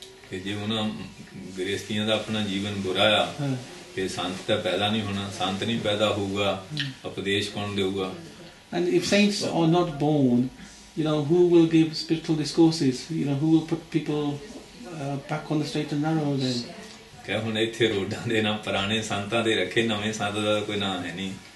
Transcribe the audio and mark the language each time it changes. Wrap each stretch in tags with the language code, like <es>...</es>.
<pa>ਤੇ ਜੇ ਉਹਨਾਂ ਗ੍ਰਸਤੀਆਂ ਦਾ ਆਪਣਾ ਜੀਵਨ ਬੁਰਾ ਆ ਤੇ ਸੰਤ ਤਾਂ ਪੈਦਾ ਨਹੀਂ ਹੋਣਾ, ਸੰਤ ਨਹੀਂ ਪੈਦਾ ਹੋਊਗਾ, ਉਪਦੇਸ਼ ਕੌਣ ਦੇਊਗਾ?</pa> <en>And if saints are not born, who will give spiritual discourses? Who will put people back on the straight and narrow then?</en> <pa>ਕਿ ਹੁਣ ਇੱਥੇ ਰੋਡਾਂ ਦੇ ਨਾ ਪੁਰਾਣੇ ਸੰਤਾਂ ਦੇ ਰੱਖੇ, ਨਵੇਂ ਸੰਤ ਦਾ ਕੋਈ ਨਾਂ ਹੈ ਨਹੀਂ।</pa>